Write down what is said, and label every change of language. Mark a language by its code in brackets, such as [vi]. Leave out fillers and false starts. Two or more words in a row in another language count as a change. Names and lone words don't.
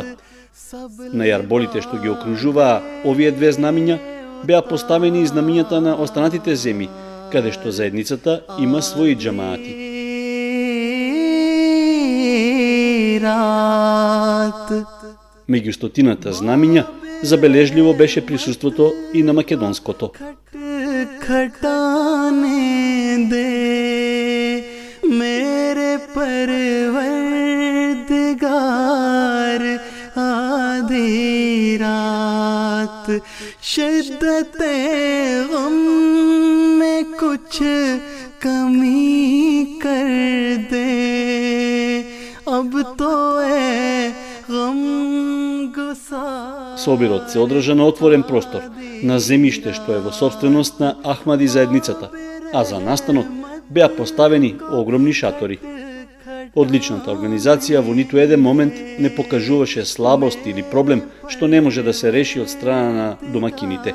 [mk] На јарболите што ги окружуваа овие две знамиња беа поставени и знамињата на останатите земји, каде што заедницата има своји џамаати. Меѓу стотината знамиња забележливо беше присуството и на македонското. [ur] شدت غم میں کچھ کمی کر دے اب تو اے غم گسار. [mk] Собирот се одржа на отворен простор, на земјиште што е во собственост на Ахмади заедницата, а за настанот беа поставени огромни шатори. Одличната организација во ниту еден момент не покажуваше слабост или проблем што не може да се реши од страна на домакините.